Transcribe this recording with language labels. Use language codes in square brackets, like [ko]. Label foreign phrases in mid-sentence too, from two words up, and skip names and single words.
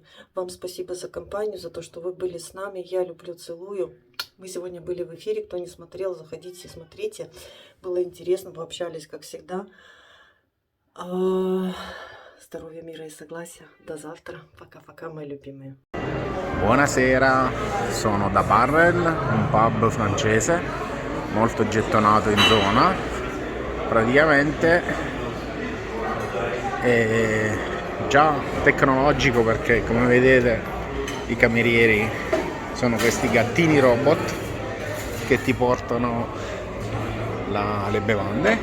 [ru] Вам спасибо за компанию, за то, что вы были с нами. Я люблю, целую. Мы сегодня были в эфире. Кто не смотрел, заходите, смотрите. Было интересно, пообщались, как всегда. Здоровья, мира и согласия. До завтра. Пока-пока, мои любимые. [it] Buonasera, sono da Barrel, un pub francese molto gettonato in zona. Praticamente è già tecnologico perché, come vedete, i camerieri sono questi gattini robot che ti portano le bevande.